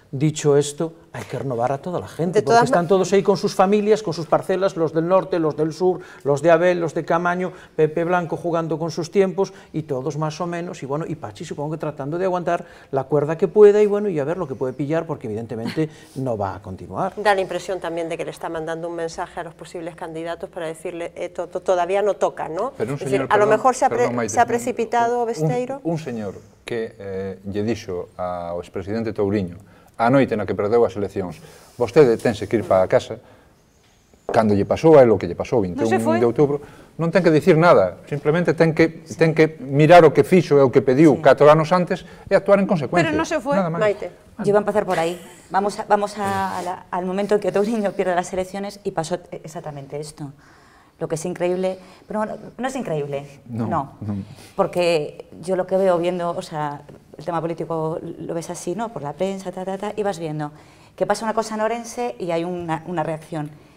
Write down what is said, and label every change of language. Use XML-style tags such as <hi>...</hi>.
<es>Dicho esto, hay que renovar a toda la gente, porque están todos ahí con sus familias, con sus parcelas, los del norte, los del sur, los de Abel, los de Camaño, Pepe Blanco jugando con sus tiempos, y todos más o menos, y bueno, y Pachi supongo que tratando de aguantar la cuerda que pueda, y bueno, y a ver lo que puede pillar, porque evidentemente no va a continuar. Da la impresión también de que le está mandando un mensaje a los posibles candidatos para decirle, todavía no toca, ¿no? Pero es decir, a lo mejor se ha precipitado Besteiro.</es> <gl>Un señor que lle dixo ao expresidente Touriño a noite na que perdeu as eleccións, vostede tense que ir para a casa, cando lle pasou a él o que lle pasou 21 de outubro, non ten que dicir nada, simplemente ten que mirar o que fixo e o que pediu 4 anos antes e actuar en consecuencia. Pero non se foi, Maite.</gl> <es>Yo iba a empezar por ahí. Vamos al momento en que Touriño pierde las elecciones y pasó exactamente esto. Lo que es increíble, pero bueno, no es increíble, no, porque yo lo que veo viendo, o sea, el tema político lo ves así, ¿no? Por la prensa, y vas viendo que pasa una cosa en Orense y hay una reacción.</es>